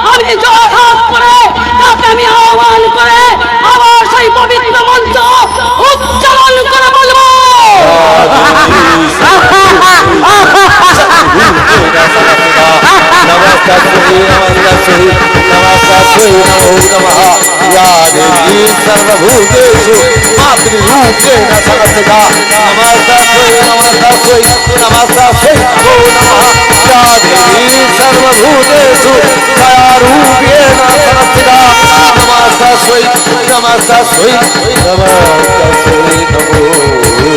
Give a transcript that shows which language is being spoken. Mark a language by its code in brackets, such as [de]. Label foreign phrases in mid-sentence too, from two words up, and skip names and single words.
[bn] আমি জয় হাত করে তাকে আমি আহ্বান করে আবার সেই পবিত্র মন্ত্র উচ্চারণ করে বলবো। [sa] सर्वभूतेषु मातृरूपेण समस्थिता नमस्तास्मै नमस्तास्मै नमस्तास्मै नमो नमः या देवी सर्वभूतेषु दयारूपेण समस्थिता नमस्तास्मै नमस्तास्मै नमस्तास्मै नमो